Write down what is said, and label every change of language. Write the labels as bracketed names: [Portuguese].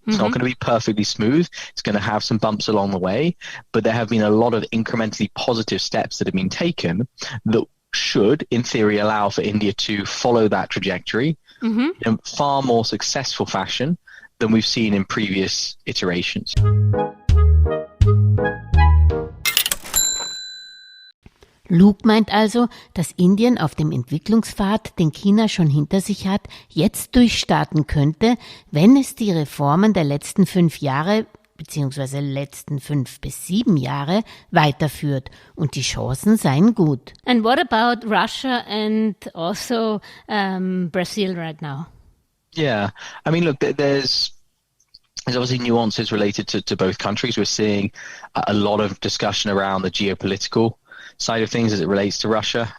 [English] It's not going to be perfectly smooth. It's going to have some bumps along the way, but there have been a lot of incrementally positive steps that have been taken that should, in theory, allow for India to follow that trajectory in a far more successful fashion than we've seen in previous iterations. [German] Luke meint also, dass Indien auf dem Entwicklungspfad, den China schon hinter sich hat, jetzt durchstarten könnte, wenn es die Reformen der letzten 5 Jahre beziehungsweise letzten 5 bis 7 Jahre weiterführt und die Chancen seien gut. [English] And what about Russia and also Brazil right now? Yeah, I mean, look, there's obviously nuances related to both countries. We're seeing a lot of discussion around the geopolitical side of things as it relates to Russia.